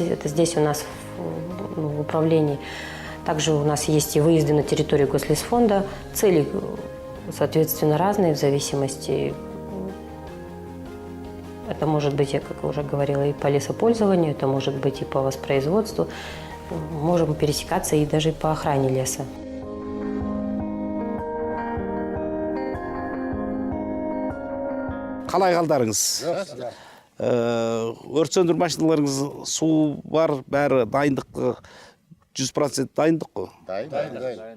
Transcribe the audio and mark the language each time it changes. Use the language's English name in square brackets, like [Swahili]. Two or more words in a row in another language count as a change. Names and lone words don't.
[Russian] Это здесь у нас в управлении. Также у нас есть и выезды на территорию Гослесфонда. Цели, соответственно, разные в зависимости. Это может быть, я как уже говорила, и по лесопользованию, это может быть и по воспроизводству. Можем пересекаться и даже по охране леса. [Kazakh] Қалай қалдарыңыз? Өрт сөндіру машиналарыңыз су бар, бәрі дайындық 100% дайындық қой? Дайын.